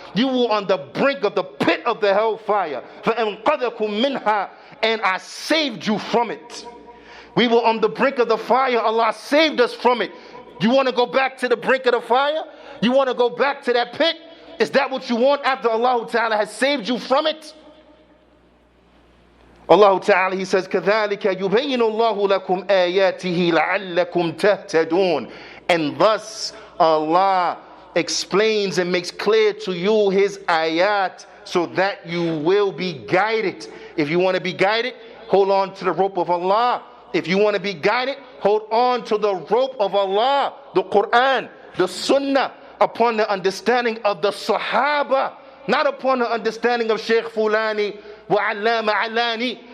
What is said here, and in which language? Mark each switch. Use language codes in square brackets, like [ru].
[en] You were on the brink of the pit of the hellfire. [ar] فَأَنْقَذَكُمْ مِنْهَا, [en] and I saved you from it. We were on the brink of the fire. Allah saved us from it. You want to go back to the brink of the fire? You want to go back to that pit? Is that what you want after Allah Ta'ala has saved you from it? Allah Ta'ala, He says, [ar] كَذَلِكَ يُبَيِّنُ اللَّهُ لَكُمْ آيَاتِهِ لَعَلَّكُمْ تَهْتَدُونَ. [en] And thus Allah explains and makes clear to you His ayat so that you will be guided. If you want to be guided, hold on to the rope of Allah. If you want to be guided, hold on to the rope of Allah, the Quran, the Sunnah, upon the understanding of the Sahaba, not upon the understanding of Shaykh Fulani wa Allama Alani.